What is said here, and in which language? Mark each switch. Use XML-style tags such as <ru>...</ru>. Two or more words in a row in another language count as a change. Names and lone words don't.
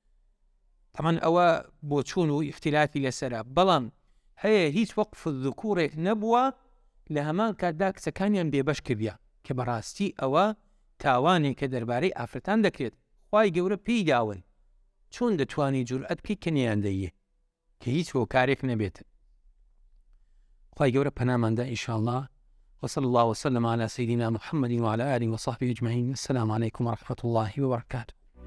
<ckb>تەمان ئەوە بۆ چوون و اختلافی لەسەرە، بەڵام هەیە هیچ</ckb> <ar>وەقف الذکوورێک</ar> <ckb>نەبووە لە هەمان کاتدا کچەکانیان بێبەش کردیا، کە بەڕاستی ئەوە تاوانێک کە دەربارەی ئافرەتان دەکرێت. خوای گەورە پێی داون، چۆن دەتوانی جورئەت بکەی کە نێیاندەیە کە هیچ هۆکارێک نەبێتن. خوای گەورە پەناماندا ئینشاءالله،</ckb> <ar>وصلى الله وسلم على سيدنا محمد وعلى آله وصحبه أجمعين. السلام عليكم ورحمة الله وبركاته.</ar>